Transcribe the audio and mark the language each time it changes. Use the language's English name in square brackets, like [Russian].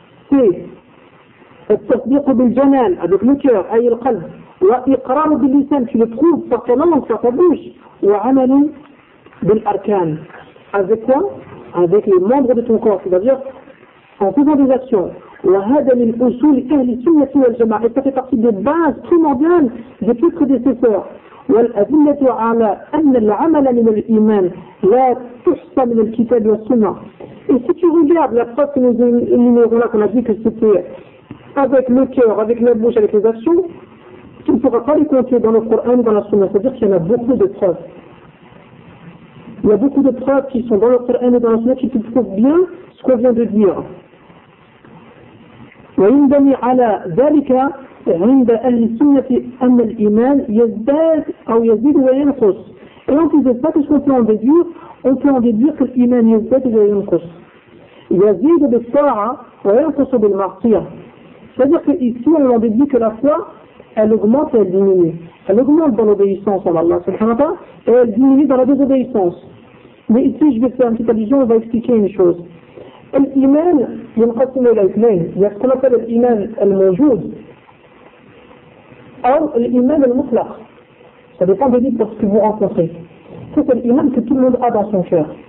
[French] C'est [Arabic] التصديق بالجنان [French] avec le cœur, [Arabic] أي القلب. وإقرار باللسان, [French] tu le trouves par ta langue, par ta bouche. [Arabic] وعمل بالأركان. [French] Avec quoi? Avec les membres de ton corps, c'est-à-dire en faisant des actions. [Arabic] وهذا من أصول أهل السنة والجماعة. [French] Et ça fait partie des bases primordiales des plus prédécesseurs. [Arabic] والأدلة على أن العمل من الإيمان لا تحصى من الكتاب والسنة. [French] Et si tu regardes la preuve que nous énumérons là, qu'on a dit que c'était avec le cœur, avec la bouche, avec les actions, tu ne pourras pas les compter dans le Coran, dans la Sunna. C'est-à-dire qu'il y en a beaucoup de preuves. Il y a beaucoup de preuves qui sont dans le Coran et dans la Sunna qui te prouvent bien ce qu'on vient de dire. [Arabic] وينبني على ذلك عند أهل السنة أن الإيمان يزداد أو يزيد وينقص. [French] Et on peut pas tout simplement déduire, on peut en déduire que l'Iman [Arabic] يزداد وينقص. يزيد بالطاعة وينقص بالمعصية. [French] C'est-à-dire que ici on en déduit que la foi elle augmente et elle diminue. Elle augmente dans l'obéissance à Allah subhanahu wa ta'ala et elle diminue dans la désobéissance. Mais ici je vais faire une petite allusion, on va expliquer une chose. [Arabic] الإيمان ينقسم إلى اثنين. يقسم مثلا الإيمان الموجود أو الإيمان المطلق. [French] Ça dépend de vous parce que vous rencontrez. C'est l'Iman que tout le monde a dans son cœur.